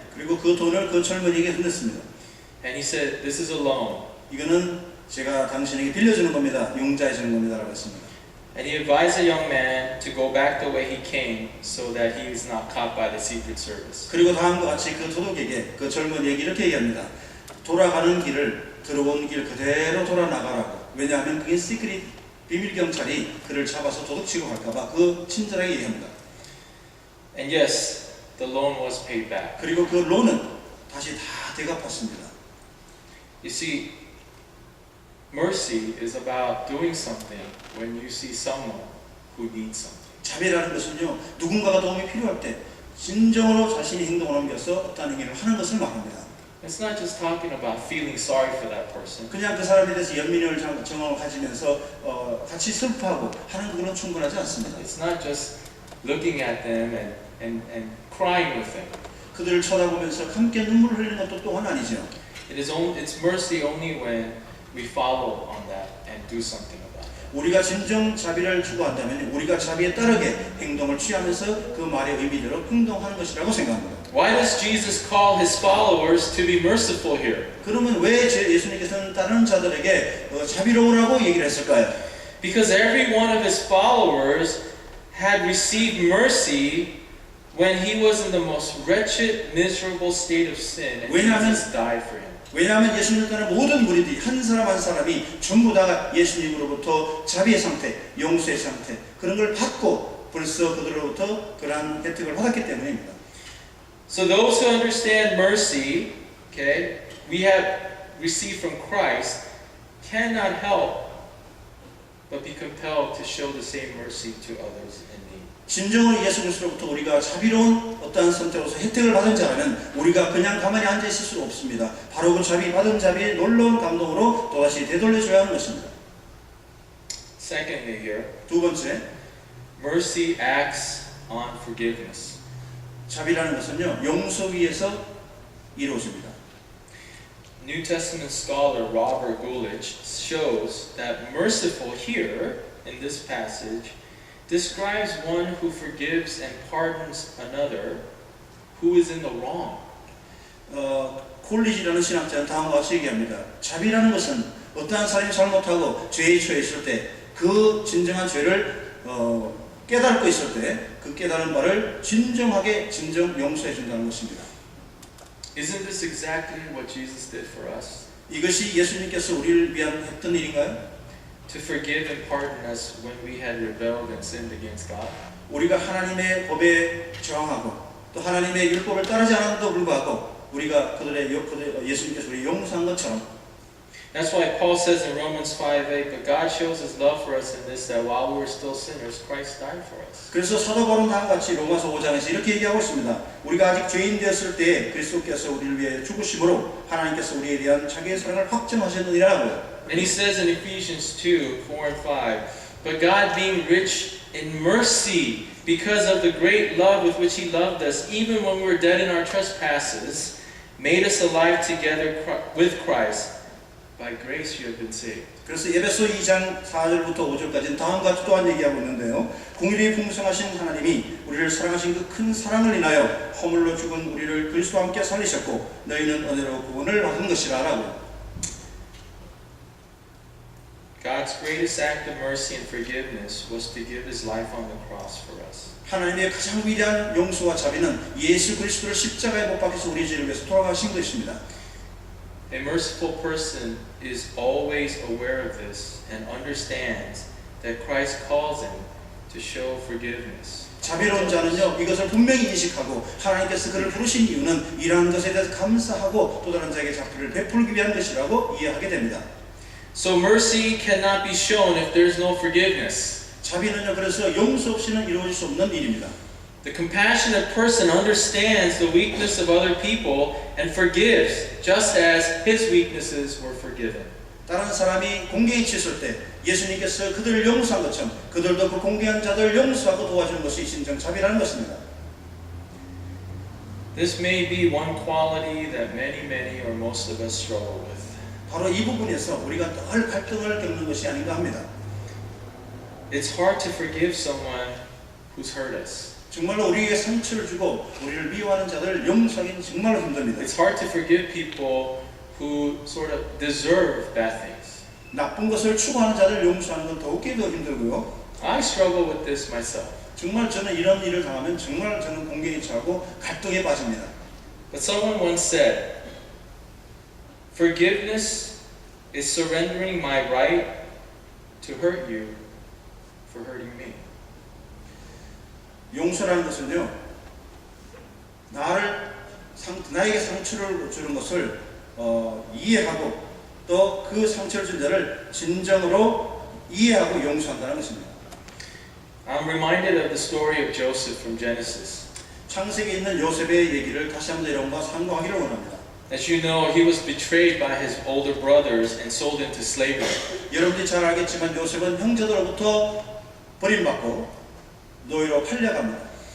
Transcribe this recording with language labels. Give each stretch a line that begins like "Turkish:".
Korean: 그리고 그 돈을 그 젊은이에게 흔들었습니다.
English: And he said, "This is a loan."
Korean: 이거는 제가 당신에게 빌려주는 겁니다. 융자해 주는 겁니다라고 했습니다.
English: And he advised the young man to go back the way he came so that he is not caught by the Secret Service.
Korean: 그리고 다음과 같이 그 도둑에게 그 젊은이에게 이렇게 얘기합니다. 돌아가는 길을 들어온 길 그대로 돌아 나가라고. 왜냐하면 그게 시크릿 비밀 경찰이 그를 잡아서 도둑치고 갈까봐 그 친절하게 얘기합니다.
English: And yes, the loan was paid back.
Korean: 그리고 그 론은 다시 다 되갚았습니다.
English: You see, mercy is about doing something when you see someone who needs something.
Korean: 자비라는 것은요, 누군가가 도움이 필요할 때 진정으로 자신의 행동을 옮겨서 어떤 행위를 하는 것을 말합니다.
English: It's not just talking about feeling sorry for that person.
Korean: 그냥 그 사람에 대해서 연민을 정을 가지면서 같이 슬퍼하고 하는 그건 충분하지 않습니다.
English: It's not just looking at them and crying with them.
Korean: 그들을 쳐다보면서 함께 눈물을 흘리는 것도 또한 아니죠.
English: It's mercy only when we follow on that and do something about it.
Korean: 우리가 진정 자비를 추구한다면 우리가 자비에 따르게 행동을 취하면서 그 말의 의미대로 행동하는 것이라고 생각합니다.
English: Why does Jesus call his followers to be merciful here?
Korean: 그러면 왜 예수님께서는 다른 자들에게 자비로우라고 얘기를 했을까요?
English: Because every one of his followers had received mercy when he was in the most wretched, miserable state of sin, and Jesus died for him.
Korean: 왜냐하면 예수님을 따르는 모든 무리들이 한 사람 한 사람이 전부 다 예수님으로부터 자비의 상태, 용서의 상태 그런 걸 받고 벌써 그들로부터 그러한 혜택을 받았기 때문입니다.
English: So those who understand mercy, okay, we have received from Christ, cannot help but be compelled to show the same mercy to others in need.
Korean: 진정으로 예수 그리스도로부터 우리가 자비로운 어떠한 선택으로서 혜택을 받은 자라면 우리가 그냥 가만히 앉아 있을 수 없습니다. 바로 그 자비 받은 자비의 놀라운 감동으로 또다시 되돌려줘야 하는 것입니다.
English: Secondly here,
Korean: 두 번째,
English: mercy acts on forgiveness.
Korean: 자비라는 것은요, 용서 위에서 이루어집니다.
English: New Testament scholar Robert Guelich shows that merciful here in this passage describes one who forgives and pardons another who is in the wrong.
Korean: 콜리지라는 신학자는 다음과 같이 얘기합니다. 자비라는 것은 어떠한 사람이 잘못하고 죄에 처했을 때 그 진정한 죄를 깨닫고 있을 때 그 깨달은 바를 진정하게 용서해 준다는 것입니다.
English: Isn't this exactly what Jesus did for us?
Korean: 이것이 예수님께서 우리를 위한 했던 일인가요?
English: To forgive and pardon us when we had rebelled and sinned against God?
Korean: 우리가 하나님의 법에 저항하고 또 하나님의 율법을 따르지 않았는데도 불구하고 우리가 예수님께서 우리 용서한 것처럼
English: That's why Paul says in Romans 5:8, but God shows his love for us in this, that while we were still sinners, Christ died for us.
Korean: 그래서 사도 바울은 다음과 같이 로마서 5장에서 이렇게 얘기하고 있습니다. 우리가 아직 죄인 되었을 때 그리스도께서 우리를 위해 죽으심으로 하나님께서 우리에 대한 자기의 사랑을 확증하셨느니라고요.
English: And he says in Ephesians 2:4 and 5, but God being rich in mercy, because of the great love with which he loved us, even when we were dead in our trespasses, made us alive together with Christ. By grace you have been saved.
Korean: 그래서 에베소 2장 4절부터 5절까지는 다음과 같이 또한 얘기하고 있는데요. 공의를 풍성하신 하나님이 우리를 사랑하신 그 큰 사랑을 인하여 허물로 죽은 우리를 그리스도와 함께 살리셨고 너희는 은혜로 구원을 받은 것이라라고.
English: God's greatest act of mercy and forgiveness was to give his life on the cross for us.
Korean: 하나님의 가장 위대한 용서와 자비는 예수 그리스도를 십자가에 못 박혀서 우리 죄를 위해서 돌아가신 것입니다.
English: A merciful person is always aware of this and understands that Christ calls him to show forgiveness.
Korean: 자비로운 자는요 이것을 분명히 인식하고 하나님께서 그를 부르신 이유는 이러한 것에 대해서 감사하고 또 다른 자에게 자비를 베풀기 위한 것이라고 이해하게 됩니다.
English: So mercy cannot be shown if there is no forgiveness.
Korean: 자비는요 그래서 용서 없이는 이루어질 수 없는 일입니다.
English: The compassionate person understands the weakness of other people and forgives just as his weaknesses were forgiven.
Korean: 다른 사람이 공경에 치였을 때 예수님께서 그들을 용서한 것처럼 그들도 그 공경한 자들을 용서하고 도와주는 것이 진정 자비라는 것입니다.
English: This may be one quality that many or most of us struggle with.
Korean: 바로 이 부분에서 우리가 늘 갈등을 겪는 것이 아닌가 합니다.
English: It's hard to forgive someone who's hurt us.
Korean: 정말로 우리에게 상처를 주고 우리를 미워하는 자들을 용서하기는 정말로 힘듭니다.
English: It's hard to forgive people who sort of deserve bad things.
Korean: 나쁜 것을 추구하는 자들을 용서하는 건 더욱이 더 힘들고요.
English: I struggle with this myself.
Korean: 정말 저는 이런 일을 당하면 정말 저는 공경에 처하고 갈등에 빠집니다.
English: But someone once said, forgiveness is surrendering my right to hurt you for hurting me.
Korean: 용서라는 것은요, 나에게 상처를 주는 것을 이해하고 또 그 상처를 준 자를 진정으로 이해하고 용서한다는 것입니다.
English: I'm reminded of the story of Joseph from Genesis.
Korean: 창세기에 있는 요셉의 얘기를 다시 한번 여러분과 상고하기를 원합니다.
English: As you know, he was betrayed by his older brothers and sold into slavery.
Korean: 여러분들이 잘 알겠지만 요셉은 형제들로부터 버림받고 노예로 팔려갑니다.